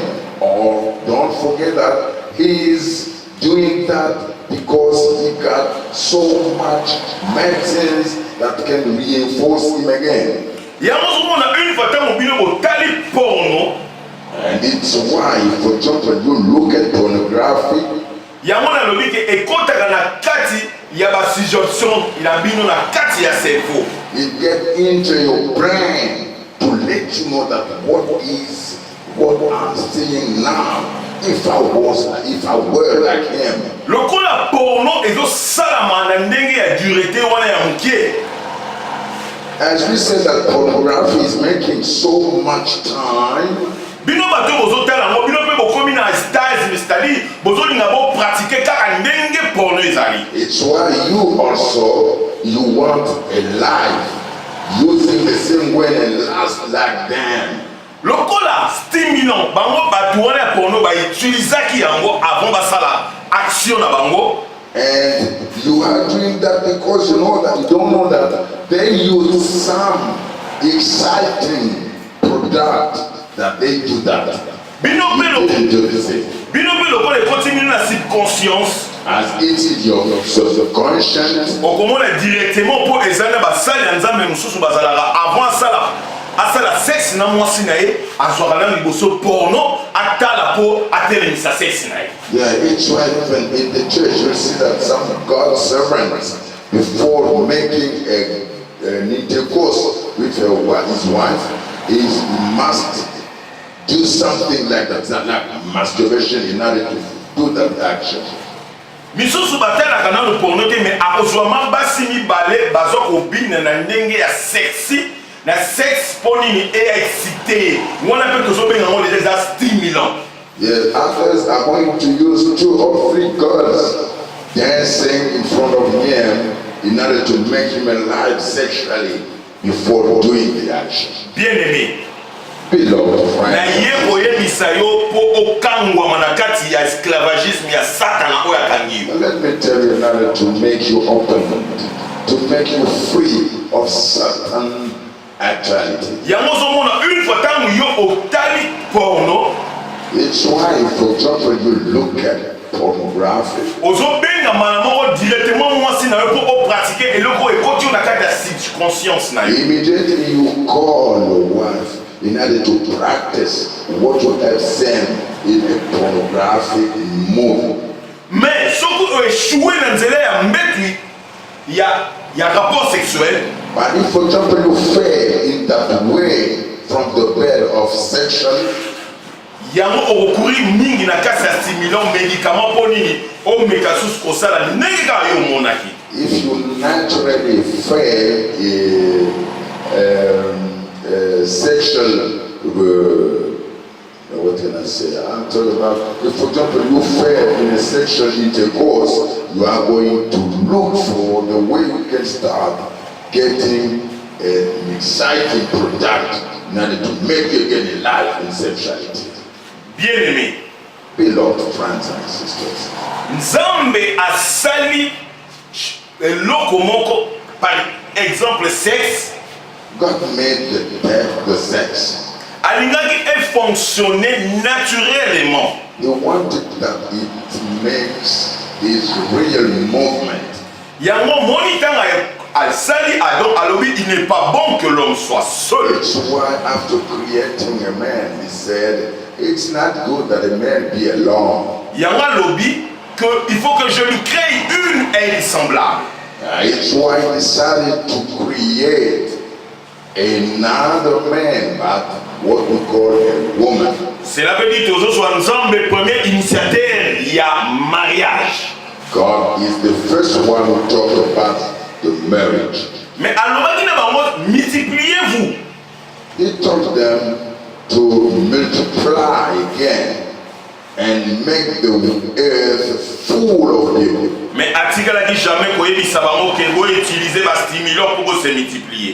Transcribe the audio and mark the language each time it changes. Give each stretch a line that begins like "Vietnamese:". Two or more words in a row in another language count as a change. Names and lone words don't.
English: Or don't forget that he is doing that because he got so much medicines that can reinforce him again.
Lingala: Yango ozomona
French: une fois
Lingala: ntango bino botali porno,
English: And it's why, for example, you look at pornography,
Lingala: yango nalobi ke ekotaka na kati ya basuggestion na bino na kati ya cerveau.
English: it gets into your brain to let you know that what I'm seeing now, if I were like him.
Lingala: Lokola porno ezosalama na ndenge ya durité wana ya mokie.
English: As we said that pornography is making so much time,
Lingala: Bino bato bozotala yango, bino mpe bokomi na stage, c'est-à-dire bozolinga bopratique kaka ndenge porno ezali.
English: it's why you want a life using the same way and last like them.
Lingala: Lokola stimulant bango bato wana ya porno bautilisaki yango avant basala action na bango.
English: And you are doing that because you don't know that they use some exciting product that they do that.
Lingala: Bino
English: You didn't do the same.
Lingala: pe lokola ekontinue na subconscience,
English: As it is your subconscious.
Lingala: okomona directement po ezali na basali ya nzambe mosusu bazalaka avant asala sexe na mwasi na ye azwaka na liboso porno atala po atelemisa sexe na ye.
English: Yeah, each wife in the church you see that some God's servants before making an intercourse with his wife must do something like that, like masturbation in order to do that action.
Lingala: misusu batalaka nano porno te me akozwama basi mibale bazwa kobina na ndenge ya sexy na sexe mpo nini excité wana mpe tozobenga ngo déjà stimulant.
English: Yeah, others are going to use 2 or 3 girls dancing in front of him in order to make him alive sexually before doing the action.
French: Bien aimé,
English: Beloved
Lingala: na
English: friends,
Lingala: ye koyebisa yo mpo okangwama na kati ya esclavagisme ya satana oyo akangi yo.
English: let me tell you in order to make you open, to make you free of Satan actuality.
Lingala: yango ozomona
French: une fois
Lingala: ntango yo otali porno
English: It's why, for example, you look at pornography.
Lingala: ozobengama na moko directement mwasi na yo mpo opratike eloko oyo ekoti yo na kati ya subconscience na yo.
English: Immediately you call your wife in order to practice what you have seen in a pornographic movie.
Lingala: Mais soki oeshue na nzela ya mbetwi ya
French: rapport sexuel,
English: But if, for example, you fail in that way from the bed of section,
Lingala: yango okokuri mingi na kasi ya
French: stimulant médicament
Lingala: mpo nini omeka susu kosala ndenge kaka yo omonaki.
English: if you naturally fail in sexual, what can I say? I'm talking about, if, for example, you fail in a sexual intercourse, you are going to look for the way you can start getting an exciting product in order to make you get alive in sexuality.
French: Bien aimé,
English: Beloved friends and sisters,
Lingala: nzambe asali eloko moko
French: par exemple
Lingala: sexe
English: God made the sex.
Lingala: alingaki efonctionne naturellement.
English: He wanted that it makes this real movement.
Lingala: Yango moni ntango asali Adam alobi
French: il n'est pas bon que l'homme soit seul.
English: That's why after creating a man, he said, it's not good that a man be alone.
Lingala: Yango alobi
French: que il faut que je lui crée une elle semblable.
English: It's why he decided to create another man, but what we call a woman.
French: Cela veut dire que soit ensemble premier initiateur il y a mariage.
English: God is the first one who talked about the marriage.
Lingala: Mais alobaki na bango multipliez-vous.
English: He taught them to multiply again and make the earth full of people.
Lingala: Mais atikalaki jamais koyebisa bango ke bo utiliser ba stimulant
French: pour se multiplier.